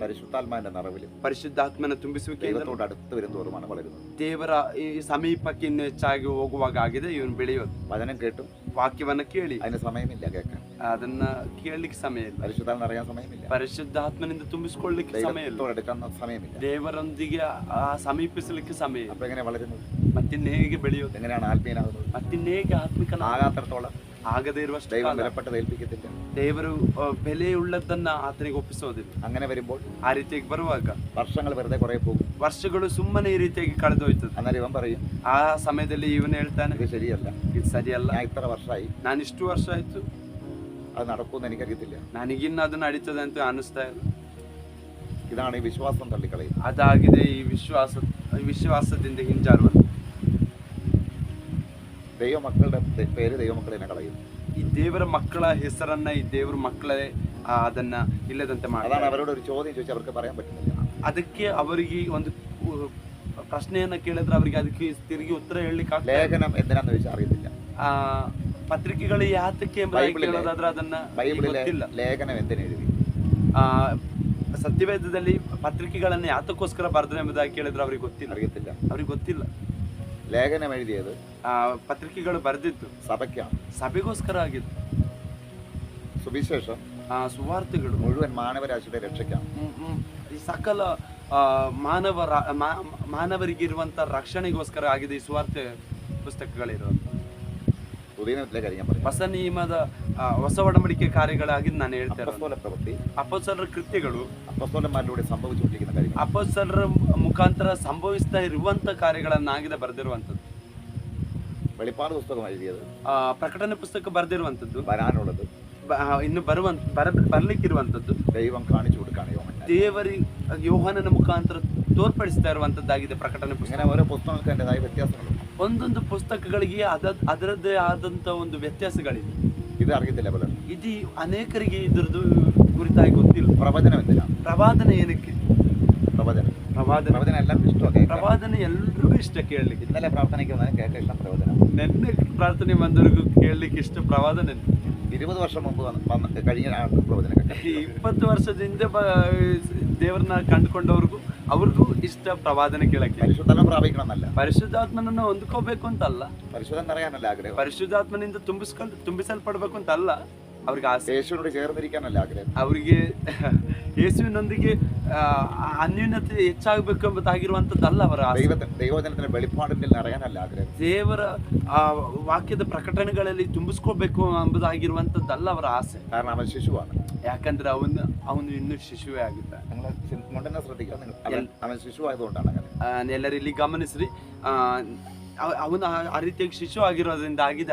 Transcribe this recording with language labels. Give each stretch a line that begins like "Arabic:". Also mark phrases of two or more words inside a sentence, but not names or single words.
Malayalam: പരിശുദ്ധാത്മാവിന്റെ നിറവിലും
Kannada: ಪರಿಶುದ್ಧಾತ್ಮನ ತುಂಬಿಸುವಿಕೆಯಿಂದ
Malayalam: ദൈവത്തോട് അടുത്ത് വരും തോറുമാണ് വളരുന്നത്.
Kannada: ದೇವರ ಈ ಸಮೀಪಕ್ಕೆ ಇನ್ನು ಹೆಚ್ಚಾಗಿ ಹೋಗುವಾಗ ಆಗಿದೆ ಇವನು ಬೆಳೆಯೋದು.
Malayalam: വചനം കേട്ടും
Kannada: ವಾಕ್ಯವನ್ನ ಕೇಳಿ
Malayalam: അതിന് സമയമില്ല കേൾക്കാൻ.
Kannada: ಅದನ್ನ ಕೇಳಲಿಕ್ಕೆ ಸಮಯ ಇಲ್ಲ.
Malayalam: പരിശുദ്ധാത്മ അറിയാൻ സമയമില്ല.
Kannada: ಪರಿಶುದ್ಧಾತ್ಮನಿಂದ ತುಂಬಿಸಿಕೊಳ್ಳಲಿಕ್ಕೆ ಸಮಯ ಇಲ್ಲ.
Malayalam: ദൈവത്തോട് അടുക്കാൻ സമയമില്ല.
Kannada: ದೇವರೊಂದಿಗೆ ಸಮೀಪಿಸಲಿಕ್ಕೆ ಸಮಯ ಇಲ್ಲ.
Malayalam: അപ്പൊ എങ്ങനെ വളരുന്നത്?
Kannada: ಮತ್ತಿನ್ನ ಹೇಗೆ ಬೆಳೆಯೋದು?
Malayalam: എങ്ങനെയാണ് ആത്മീയനാകുന്നത്?
Kannada: ಮತ್ತಿನ್ನ ಹೇಗೆ ಆತ್ಮಿಕನ
Malayalam: ആകാത്തടത്തോളം
Kannada: ಆಗದೇ ಇರುವಷ್ಟು
Malayalam: ദൈവം
Kannada: ಕಾಲ
Malayalam: വിലപ്പെട്ടത് ഏൽപ്പിക്കത്തില്ല.
Kannada: ದೇವರು ಬೆಲೆಯುಳ್ಳದನ್ನ ಆತನಿಗೆ ಒಪ್ಪಿಸೋದಿಲ್ಲ.
Malayalam: അങ്ങനെ വരുമ്പോൾ
Kannada: ಆ ರೀತಿಯಾಗಿ ಬರುವಾಗ
Malayalam: വർഷങ്ങൾ വെറുതെ കുറെ പോകും.
Kannada: ವರ್ಷಗಳು ಸುಮ್ಮನೆ ಈ ರೀತಿಯಾಗಿ ಕಳೆದು ಹೋಯ್ತದೆ.
Malayalam: അന്നേരം ഇവൻ പറയും,
Kannada: ಆ ಸಮಯದಲ್ಲಿ ಇವನು ಹೇಳ್ತಾನೆ,
Malayalam: ഇത് ശരിയല്ല,
Kannada: ಇದು ಸರಿಯಲ್ಲ,
Malayalam: ഞാൻ ഇത്ര വർഷമായി,
Kannada: ನಾನು ಇಷ್ಟು ವರ್ಷ ಆಯ್ತು,
Malayalam: അത് നടക്കുമെന്ന് എനിക്കറിയത്തില്ല.
Kannada: ನನಗಿನ್ನ ಅದು ನಡೀತದೆ ಅಂತ ಅನಿಸ್ತಾ ಇಲ್ಲ.
Malayalam: ഇതാണ് ഈ വിശ്വാസം തള്ളിക്കളയുന്നത്.
Kannada: ಅದಾಗಿದೆ ಈ ವಿಶ್ವಾಸದಿಂದ ಹಿಂಜಾರುವುದು.
Malayalam: ദൈവമക്കളുടെ പേര് ദൈവമക്കളെ കളയും.
Kannada: ಈ ದೇವರ ಮಕ್ಕಳ ಹೆಸರನ್ನ ಈ ದೇವರ ಮಕ್ಕಳೇ ಅದನ್ನ ಇಲ್ಲದಂತೆ
Malayalam: അതാണ്
Kannada: ಮಾಡ್ತಾರೆ.
Malayalam: അവരോട് ഒരു ചോദ്യം ചോദിച്ചാൽ അവർക്ക് പറയാൻ പറ്റുന്നില്ല.
Kannada: ಅದಕ್ಕೆ ಅವರಿಗೆ ಒಂದು ಪ್ರಶ್ನೆಯನ್ನ ಕೇಳಿದ್ರೆ ಅವರಿಗೆ ಅದಕ್ಕೆ ತಿರುಗಿ ಉತ್ತರ ಹೇಳಲಿಕ್ಕೆ ಆಗ್ತಾ ಇಲ್ಲ.
Malayalam: ലേഖനം എന്തിനാന്ന് ചോദിച്ചാൽ അറിയത്തില്ല.
Kannada: ಪತ್ರಿಕೆಗಳು ಯಾತಕ್ಕೆ ಎಂಬುದಾಗಿ ಕೇಳೋದಾದ್ರೆ ಅದನ್ನ
Malayalam: ബൈബിളിലെ
Kannada: ಗೊತ್ತಿಲ್ಲ.
Malayalam: ലേഖനം എന്തിനെഴുതി?
Kannada: ಸತ್ಯವೇದದಲ್ಲಿ ಪತ್ರಿಕೆಗಳನ್ನ ಯಾತಕ್ಕೋಸ್ಕರ ಬರೆದ್ರು ಎಂಬುದಾಗಿ ಕೇಳಿದ್ರೆ ಅವ್ರಿಗೆ ಗೊತ್ತಿಲ್ಲ.
Malayalam: അറിയത്തില്ല.
Kannada: ಅವ್ರಿಗೆ ಗೊತ್ತಿಲ್ಲ.
Malayalam: ലേഖനം എഴുതിയത്
Kannada: ಪತ್ರಿಕೆಗಳು ಬರೆದಿತ್ತು
Malayalam: സഭയ്ക്കാണ്.
Kannada: ಸಭೆಗೋಸ್ಕರ ಆಗಿತ್ತು.
Malayalam: സുവിശേഷം
Kannada: ಸುವಾರ್ತೆಗಳು
Malayalam: മുഴുവൻ മാനവരാശിയുടെ രക്ഷയ്ക്കാണ്.
Kannada: ಈ ಸಕಲ ಮಾನವರಿಗಿರುವಂತ ರಕ್ಷಣೆಗೋಸ್ಕರ ಆಗಿದೆ ಈ ಸುವಾರ್ತೆ ಪುಸ್ತಕಗಳಿರುವಂತ.
Malayalam: പുതിയ നിയമത്തിലെ കാര്യം ഞാൻ പറയാം.
Kannada: ಹೊಸ ನಿಯಮದ ಹೊಸ ಒಡಂಬಡಿಕೆ ಕಾರ್ಯಗಳಾಗಿದ್ದು ನಾನು ಹೇಳ್ತೇನೆ.
Malayalam: അപ്പോസ്തല പ്രവൃത്തി
Kannada: ಅಪೊಸ್ತಲರ ಕೃತ್ಯಗಳು
Malayalam: അപ്പോസ്തലന്മാരിലൂടെ സംഭവിച്ചുകൊണ്ടിരിക്കുന്ന കാര്യങ്ങൾ.
Kannada: ಅಪೊಸ್ತಲರ ಮುಖಾಂತರ ಸಂಭವಿಸ್ತಾ ಇರುವಂತ ಕಾರ್ಯಗಳನ್ನಾಗಿದೆ ಬರೆದಿರುವಂತದ್ದು.
Malayalam: വെളിപ്പാട് പുസ്തകം എഴുതിയത്,
Kannada: ಪ್ರಕಟಣೆ ಪುಸ್ತಕ ಬರೆದಿರುವಂತದ್ದು,
Malayalam: വരാനുള്ളത്
Kannada: ಇನ್ನು ಬರ್ಲಿಕ್ಕಿರುವಂತದ್ದು
Malayalam: ദൈവം കാണിച്ചു കൊടുക്കാണ് യോഹന്നാൻ.
Kannada: ದೇವರಿ ಯೋಹಾನನ ಮುಖಾಂತರ ತೋರ್ಪಡಿಸ್ತಾ ಇರುವಂತದ್ದಾಗಿದೆ ಪ್ರಕಟಣೆ ಪುಸ್ತಕ.
Malayalam: ഇങ്ങനെ ഓരോ പുസ്തകങ്ങൾക്ക് അതിൻ്റെതായ വ്യത്യാസങ്ങളുണ്ട്.
Kannada: ಒಂದೊಂದು ಪುಸ್ತಕಗಳಿಗೆ ಅದರದ್ದೇ ಆದಂತ ಒಂದು ವ್ಯತ್ಯಾಸಗಳಿದೆ.
Malayalam: ഇത് അറിയത്തില്ല പലരും.
Kannada: ಇದು ಅನೇಕರಿಗೆ ಇದ್ರದ್ದು ಕುರಿತಾಗಿ ಗೊತ್ತಿಲ್ಲ.
Malayalam: പ്രവചനം എന്തിനാണ്?
Kannada: ಪ್ರವಾದನೆ ಏನಕ್ಕೆ?
Malayalam: പ്രവചനം
Kannada: ಪ್ರವಾದನೆ
Malayalam: എല്ലാവർക്കും ഇഷ്ടമൊക്കെ.
Kannada: ಪ್ರವಾದನೆ ಎಲ್ರಿಗೂ ಇಷ್ಟ ಕೇಳಲಿಕ್ಕೆ.
Malayalam: ഇന്നലെ പ്രാർത്ഥനയ്ക്ക് വന്നാൽ കേൾക്കാൻ ഇഷ്ടം പ്രവചനം.
Kannada: ನೆನ್ನೆ ಪ್ರಾರ್ಥನೆ ಬಂದವರಿಗೂ ಕೇಳಲಿಕ್ಕೆ ಇಷ್ಟ ಪ್ರವಾದನೆ.
Malayalam: 20 വർഷം മുമ്പ് കഴിഞ്ഞ പ്രവചനം.
Kannada: ಈ 20 ವರ್ಷದ ಹಿಂದೆ ದೇವರನ್ನ ಕಂಡುಕೊಂಡವ್ರಿಗೂ ಅವ್ರಿಗೂ ಇಷ್ಟ ಪ್ರವಾದನೆ ಕೇಳಕ್ಕೆ.
Malayalam: പരിശുദ്ധാത്മ പ്രാപിക്കണം എന്നല്ല,
Kannada: ಪರಿಶುದ್ಧಾತ್ಮನನ್ನ ಹೊಂದ್ಕೋಬೇಕು ಅಂತಲ್ಲ,
Malayalam: പരിശുദ്ധം നിറയാനല്ല ആഗ്രഹം.
Kannada: ಪರಿಶುದ್ಧಾತ್ಮನಿಂದ ತುಂಬಿಸಲ್ಪಡ್ಬೇಕು ಅಂತಲ್ಲ ಅವ್ರಿಗೆ ಆಸೆ.
Malayalam: യേശുവിനോട് ചേർന്നിരിക്കാനല്ല ആഗ്രഹം.
Kannada: ಅವರಿಗೆ ಯೇಸುವಿನೊಂದಿಗೆ ಅನ್ಯೂನ್ಯತೆ ಹೆಚ್ಚಾಗಬೇಕು ಎಂಬುದಾಗಿರುವಂತದ್ದಲ್ಲ ಅವರ ಆಸೆ.
Malayalam: ദൈവജനത്തിന്റെ വെളിപ്പാടിൽ നിറയാനല്ല ആഗ്രഹം.
Kannada: ದೇವರ ವಾಕ್ಯದ ಪ್ರಕಟಣೆಗಳಲ್ಲಿ ತುಂಬಿಸ್ಕೋಬೇಕು ಎಂಬುದಾಗಿರುವಂತದ್ದಲ್ಲ ಅವರ ಆಸೆ.
Malayalam: കാരണം അവൻ ശിശുവാണ്.
Kannada: ಯಾಕಂದ್ರೆ ಅವನು ಇನ್ನೂ ಶಿಶುವೇ ಆಗಿದ್ದಾನೆ.
Malayalam: നിങ്ങൾ മുണ്ടെന്നെ ശ്രദ്ധിക്കുക, അവൻ ശിശുവായതുകൊണ്ടാണ് അങ്ങനെ.
Kannada: ಎಲ್ಲರೂ ಇಲ್ಲಿ ಗಮನಿಸ್ರಿ, ಅವನು ಆ ರೀತಿಯಾಗಿ ಶಿಶು ಆಗಿರೋದ್ರಿಂದ ಆಗಿದೆ.